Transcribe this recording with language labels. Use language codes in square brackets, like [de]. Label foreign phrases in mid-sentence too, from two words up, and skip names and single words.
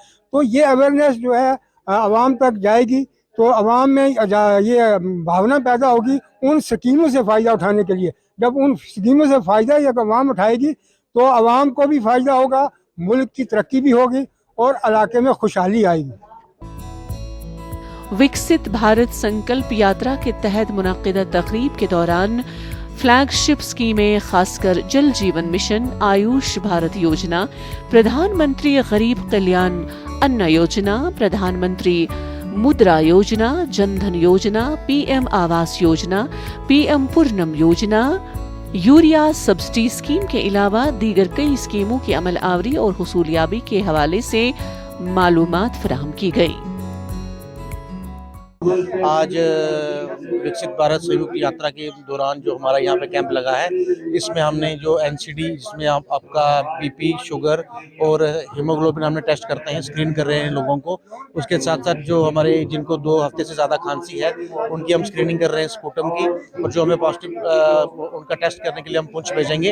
[ur] تو یہ اویئرنیس جو ہے عوام تک جائے گی تو عوام میں یہ بھاونا پیدا ہوگی ان سکیموں سے فائدہ اٹھانے کے لیے. جب ان سکیموں سے فائدہ جب عوام اٹھائے گی تو عوام کو بھی فائدہ ہوگا, ملک کی ترقی بھی ہوگی اور علاقے میں خوشحالی آئے گی. وکست بھارت سنکلپ یاترا کے تحت منعقدہ تقریب کے دوران فلیگ شپ اسکیمیں خاص کر جل جیون مشن, آیوش بھارت یوجنا, پردھان منتری غریب کلیان ان یوجنا, پردھان منتری مدرا یوجنا, جن دھن یوجنا, PM آواس یوجنا, PM پورنم یوجنا, یوریا سبسڈی اسکیم کے علاوہ دیگر کئی اسکیموں کی عمل آوری اور حصولیابی کے حوالے سے معلومات فراہم کی گئی. آج وکست بھارت سنکلپ یاترا کے دوران جو ہمارا یہاں پہ کیمپ لگا ہے, اس میں ہم نے جو NCD جس میں آپ کا BP, شوگر اور ہیموگلوبن ہم نے ٹیسٹ کرتے ہیں, اسکرین کر رہے ہیں لوگوں کو. اس کے ساتھ ساتھ جو ہمارے جن کو 2 ہفتے سے زیادہ کھانسی ہے ان کی ہم اسکریننگ کر رہے ہیں اسپوٹم کی, اور جو ہمیں پازیٹیو ان کا ٹیسٹ کرنے کے لیے ہم پونچھ بھیجیں گے.